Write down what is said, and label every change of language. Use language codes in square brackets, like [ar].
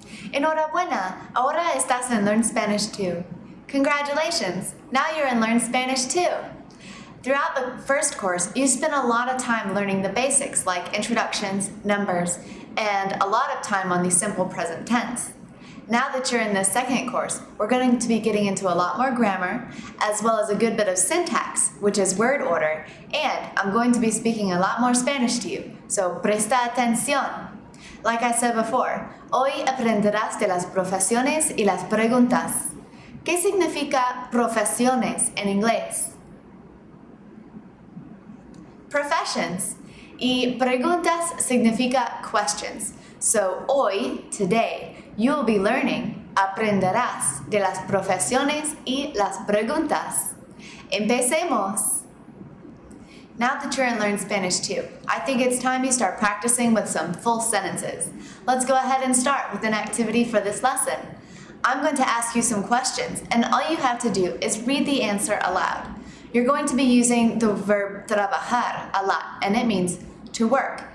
[es] Enhorabuena! Ahora estás en Learn Spanish 2. [en] Congratulations! Now you're in Learn Spanish 2. Throughout the first course, you spent a lot of time learning the basics like introductions, numbers, and a lot of time on the simple present tense. Now that you're in the second course, we're going to be getting into a lot more grammar, as well as a good bit of syntax, which is word order, and I'm going to be speaking a lot more Spanish to you, so [es] presta atención. [en] Like I said before, [es] hoy aprenderás de las profesiones y las preguntas. ¿Qué significa profesiones en inglés? Professions. Y preguntas significa questions. So hoy, [en] today, you will be learning, [es] aprenderás de las profesiones y las preguntas. Empecemos! [en] Now that you're in Learn Spanish 2, I think it's time you start practicing with some full sentences. Let's go ahead and start with an activity for this lesson. I'm going to ask you some questions, and all you have to do is read the answer aloud. You're going to be using the verb trabajar a lot, and it means to work.